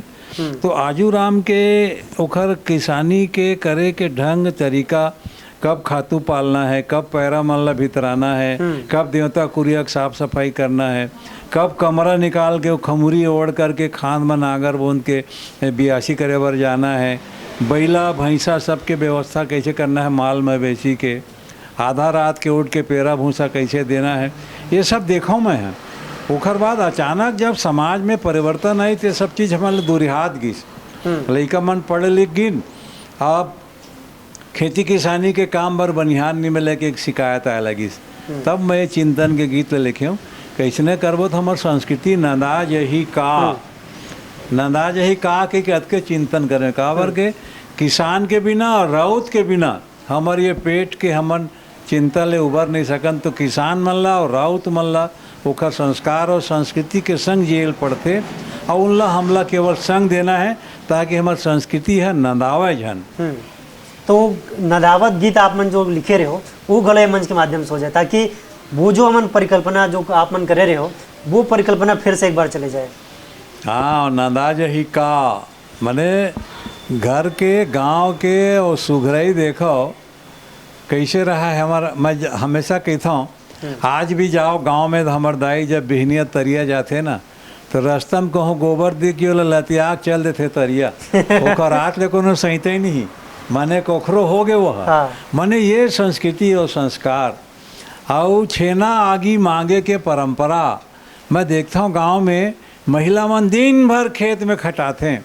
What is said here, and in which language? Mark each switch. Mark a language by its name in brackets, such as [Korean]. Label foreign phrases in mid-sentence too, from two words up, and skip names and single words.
[Chhattisgarhi] तो आजूराम के उखर किसानी के करे के ढंग तरीका, कब खातू पालना है, कब पैरा मल्ला भितराना है, कब देवता कुरिया साफ सफाई करना है, कब कमरा निकाल के खमुरी ओढ़ करके खान में नागर बूंद के बियासी करे बर जाना है, बैला भैंसा सबके व्यवस्था कैसे करना है, माल मवेशी के आधा रात के उठ के पेरा भूसा कैसे देना है, ये सब देखा मैं है। ओखर बाद अचानक जब समाज में परिवर्तन आई तो सब चीज़ हमारे दुरिहात गिस, लड़का मन पढ़े लिख गिन, अब खेती किसानी के काम बर बनिहान नहीं मिले के एक शिकायत आए लगी। तब मैं चिंतन के गीत लिखे हूँ कैसने करबो तो हमार संस्कृति नंदाज यही का के अतके चिंतन करें काबर के किसान के बिना और राउत के बिना हमार ये पेट के हमन चिंता ले उबर नहीं सकन। तो किसान मन ला और राउत मन ला ओखर संस्कार और संस्कृति के संग जेल पड़ते और उनला हमला केवल संग देना है ताकि हमार संस्कृति है नंदावे झन। तो नदावत गीत आप मन जो लिखे रहे हो वो गले मंच के माध्यम से हो जाए ताकि वो जो हमन परिकल्पना जो आप मन करे रहे हो वो परिकल्पना फिर से एक बार चले जाए। हाँ, नंदाज ही का मने घर के गांव के और सुघराई देखो कैसे रहा है हमारा। मैं हमेशा कहता हूँ आज भी जाओ गांव में तो हमार दाई जब बिहनिया तरिया जाते ना तो रास्ता में कहूँ गोबर दी कि लतियाक चल देते तरिया ओकर रात ले कोनो सहिते ही नहीं माने कोखरो हो गए वो। हाँ। माने ये संस्कृति और संस्कार और छेना आगी मांगे के परंपरा मैं देखता हूँ गांव में महिला मन दिन भर खेत में खटाते हैं।